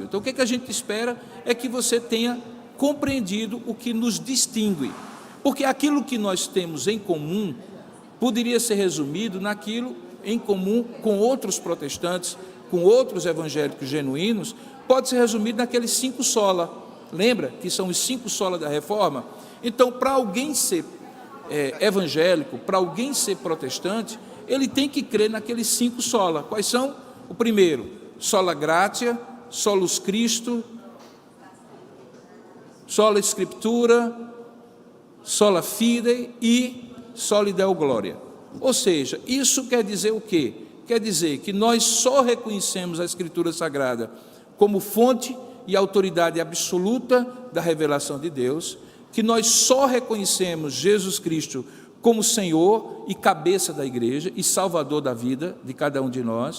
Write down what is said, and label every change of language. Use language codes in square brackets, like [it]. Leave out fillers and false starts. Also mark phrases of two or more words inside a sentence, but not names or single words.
[pt] Então, o que a gente espera é que você tenha compreendido o que nos distingue, porque aquilo que nós temos em comum poderia ser resumido naquilo em comum com outros protestantes, com outros evangélicos genuínos, pode ser resumido naqueles 5 sola. Lembra que são os 5 sola da reforma? Então, para alguém ser evangélico, para alguém ser protestante, ele tem que crer naqueles 5 sola. Quais são? O primeiro, [la] sola gratia, solus Christo, sola Scriptura, sola fide e soli Deo gloria. [pt] Ou seja, isso quer dizer o quê? Quer dizer que nós só reconhecemos a Escritura Sagrada como fonte e autoridade absoluta da revelação de Deus, que nós só reconhecemos Jesus Cristo como Senhor e cabeça da igreja e Salvador da vida de cada um de nós.